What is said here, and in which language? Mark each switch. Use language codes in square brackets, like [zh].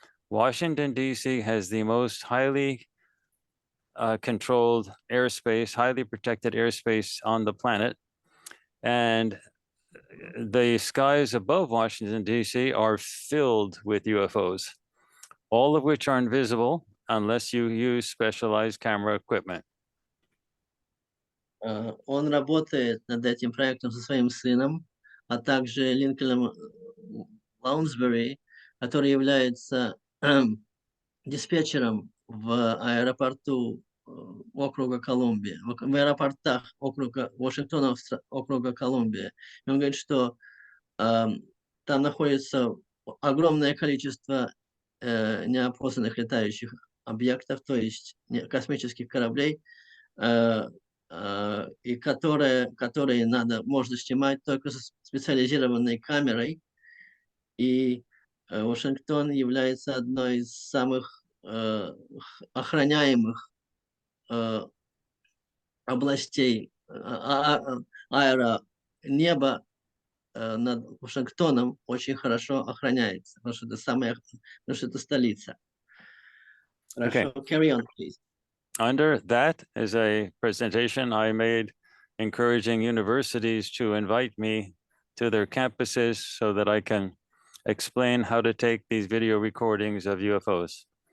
[en] Washington, D.C. has the most highly controlled airspace, highly protected airspace on the planet. And the skies above Washington, D.C. are filled with UFOs, all of which are invisible unless you use specialized camera equipment. [ru] Он работает над этим проектом со своим сыном, а также Линкольном Лаунсбери, который является диспетчером в аэропорту округа Колумбия, в аэропортах округа Вашингтона, округа Колумбия. И он говорит, что там находится огромное количество неопознанных летающих объектов, то есть космических кораблей, и которые можно снимать только со специализированной камерой. И Вашингтон является одной из самых охраняемых областей аэронеба над Вашингтоном очень хорошо охраняется, потому что это столица. Хорошо, [en] carry on, please. Under that is a presentation I made encouraging universities to invite me to their campuses so that I can explain how to take these video recordings of UFOs.